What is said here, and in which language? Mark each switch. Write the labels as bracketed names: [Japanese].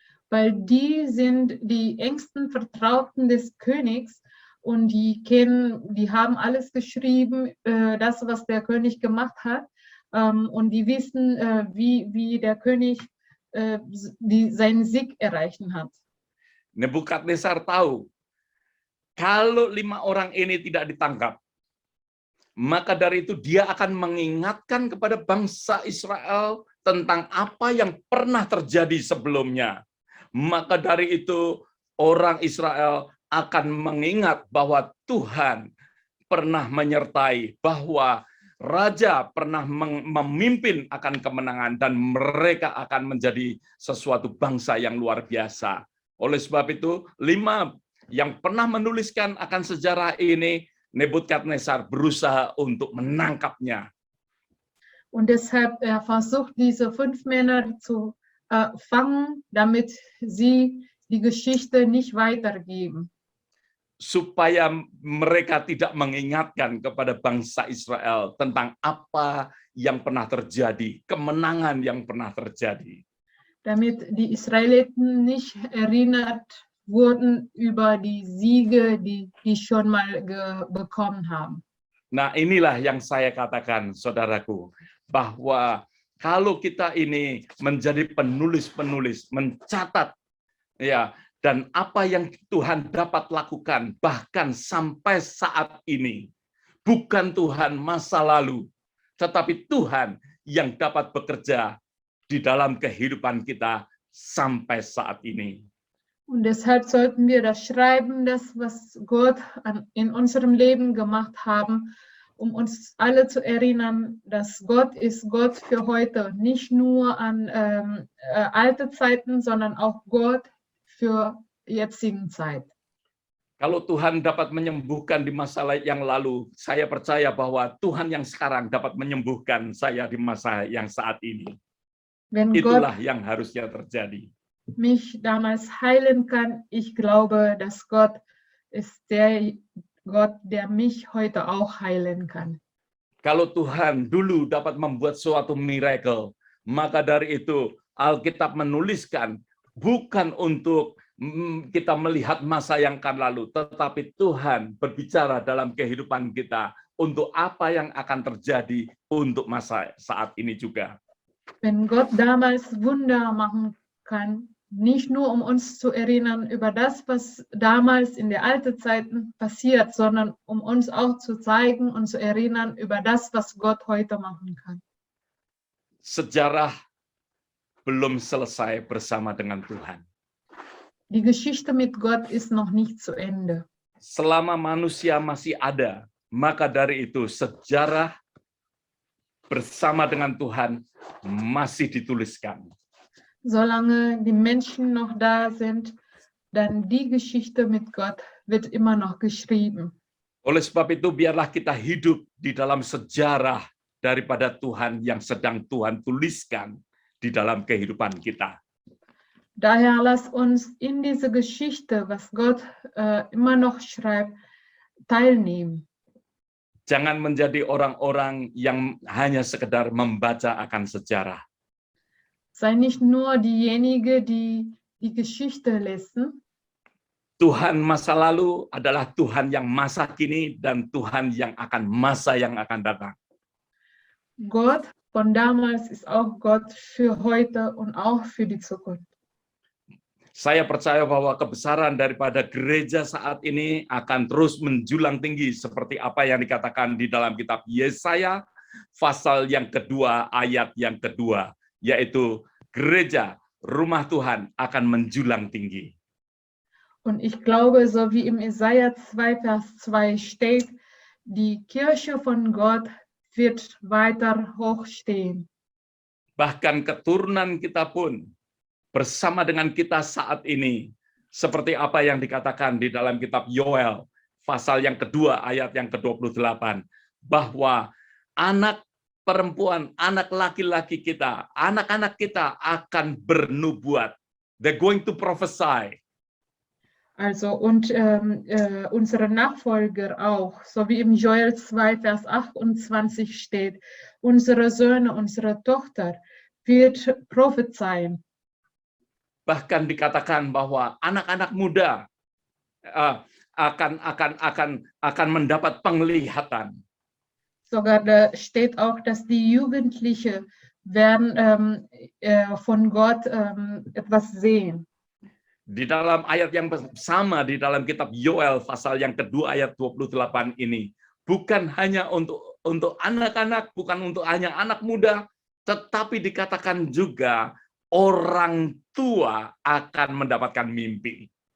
[German] Weil die sind die engsten Vertrauten des Königs und die haben alles geschrieben, das, was der König gemacht hat, und die wissen, wie der König seinen Sieg erreichen hat. [Indonesian] Nebukadnezar tahu, kalau 5 orang ini tidak ditangkap, maka dari itu dia akan mengingatkan kepada bangsa Israel tentang apa yang pernah terjadi sebelumnya. Maka dari itu orang Israel akan mengingat bahwa Tuhan pernah menyertai, bahwa raja pernah memimpin akan kemenangan dan mereka akan menjadi sesuatu bangsa yang luar biasa. Oleh sebab itu, 5 yang pernah menuliskan akan sejarah ini, Nebukadnezar berusaha untuk menangkapnya. [German] Und deshalb er versucht diese 5 Männer zu fangen, damit sie die Geschichte nicht weitergeben. [Indonesian] Supaya mereka tidak mengingatkan kepada bangsa Israel tentang apa yang pernah terjadi, kemenangan yang pernah terjadi. [German] Damit die Israeliten nicht erinnert wurden über die Siege, die schon mal bekommen haben. [Indonesian] Nah, inilah yang saya katakan, saudaraku, bahwa kalau kita ini menjadi penulis-penulis, mencatat, ya, dan apa yang Tuhan dapat lakukan bahkan sampai saat ini, bukan Tuhan masa lalu, tetapi Tuhan yang dapat bekerja di dalam kehidupan kita sampai saat ini. [German] Und deshalb sollten wir das schreiben, das, was Gott in unserem Leben gemacht haben, um uns alle zu erinnern, dass Gott ist Gott für heute, nicht nur an alte Zeiten, sondern auch Gott für jetzigen Zeit. [Indonesian] Kalau Tuhan dapat menyembuhkan di masa yang lalu, saya percaya bahwa Tuhan yang sekarang dapat menyembuhkan saya di masa yang saat ini. [German] Wenn [Indonesian] Itulah [German] Gott [Indonesian] yang harusnya terjadi. [German] mich damals heilen kann, ich glaube, dass Gott ist der Gott, der mich heute auch heilen kann. [Indonesian] Kalau Tuhan dulu dapat membuat suatu miracle, maka dari itu Alkitab menuliskan bukan untuk kita melihat masa yang akan lalu, tetapi Tuhan berbicara dalam kehidupan kita untuk apa yang akan terjadi untuk masa saat ini juga. [German] Wenn Gott damals Wunder machen kann, nicht nur um uns zu erinnern über das, was damals in der alten Zeiten passiert, sondern um uns auch zu zeigen und zu erinnern über das, was Gott heute machen kann. [Indonesian] Sejarah belum selesai bersama dengan Tuhan. [German] Die Geschichte mit Gott ist noch nicht zu Ende. [Indonesian] Selama manusia masih ada, maka dari itu sejarah bersama dengan Tuhan masih dituliskan. [German] Solange die Menschen noch da sind, dann die Geschichte mit Gott wird immer noch geschrieben. [Indonesian] Oleh sebab itu, biarlah kita hidup di dalam sejarah daripada Tuhan yang sedang Tuhan tuliskan di dalam kehidupan kita. [German] Daher lass uns in diese Geschichte, was Gott immer noch schreibt, teilnehmen. [Indonesian] Jangan menjadi orang-orang yang hanya sekedar membaca akan sejarah. [German] Sei nicht nur diejenige, die die Geschichte lesen. [Indonesian] Tuhan masa lalu adalah Tuhan yang masa kini dan Tuhan yang akan masa yang akan datang. [German] Gott von damals ist auch Gott für heute und auch für die Zukunft. [Indonesian] Saya percaya bahwa kebesaran daripada gereja saat ini akan terus menjulang tinggi seperti apa yang dikatakan di dalam kitab Yesaya pasal yang kedua ayat yang kedua, yaitu gereja rumah Tuhan akan menjulang tinggi. [German] Und ich glaube, so wie im Jesaja 2, Vers 2 steht, die Kirche von Gott wird weiter hochstehen. [Indonesian] Bahkan keturunan kita pun bersama dengan kita saat ini, seperti apa yang dikatakan di dalam kitab Yoel, pasal yang kedua, ayat yang ke-28, bahwa anak perempuan, anak laki-laki kita, anak-anak kita akan bernubuat. [English] They're going to prophesy. [German] Also, und unsere Nachfolger auch, so wie im Joel 2, Vers 28 steht, unsere Söhne, unsere Tochter wird prophezeien. [Indonesian] Bahkan dikatakan bahwa anak-anak muda akan mendapat penglihatan. [German] Sogar da steht auch, dass die Jugendliche werden von Gott etwas sehen. [Indonesian] Di dalam ayat yang sama di dalam kitab Yoel pasal yang kedua ayat 28 ini, bukan hanya untuk anak-anak, bukan untuk hanya anak muda, tetapi dikatakan juga orang tua akan mendapatkan mimpi.